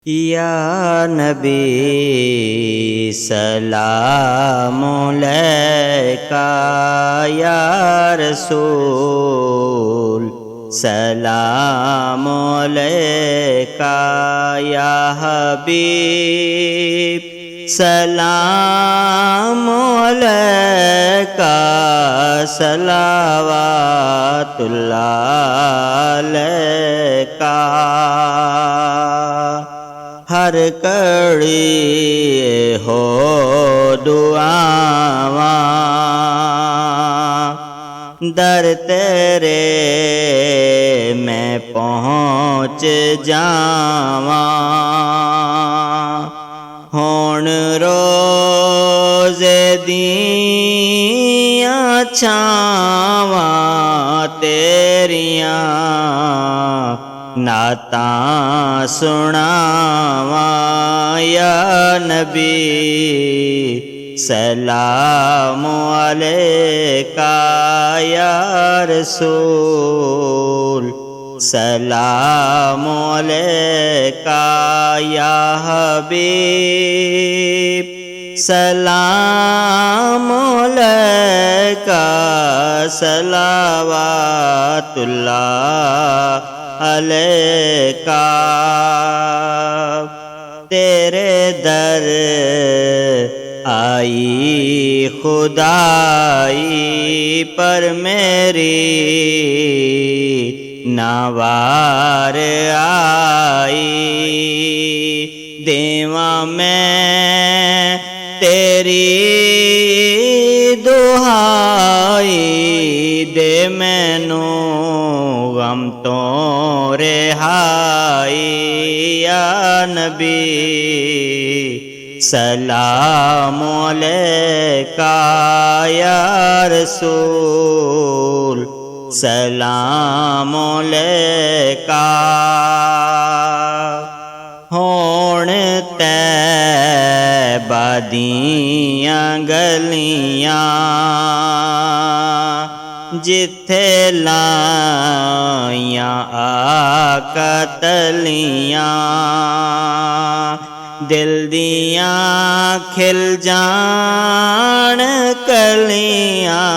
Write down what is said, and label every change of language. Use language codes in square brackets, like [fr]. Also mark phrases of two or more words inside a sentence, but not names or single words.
[ar] يا نبي سلام عليك يا رسول سلام عليك يا حبيب سلام عليك صلوات الله عليك. [pa] ہر کڑی ہو دعاواں در تیرے میں پہنچ جاواں. ہُن روضے دیاں چھاواں تیریاں نعتاں سناواں. [ar] يا نبي سلام عليك يا رسول سلام عليك يا حبيب سلام عليك صلوات الله عليك. [pa] تیرے در آئی خدائی پر میری ناوار آئی. دیوا میں تیری دہائی دے مینوں غم توں رہائی. [ar] يا نبي سلام عليك يا رسول سلام عليك. [pa] ہون طیبہ دیاں گلیاں جتھے لائیاں آقا تلیاں دل دیاں کھل جان کلیاں.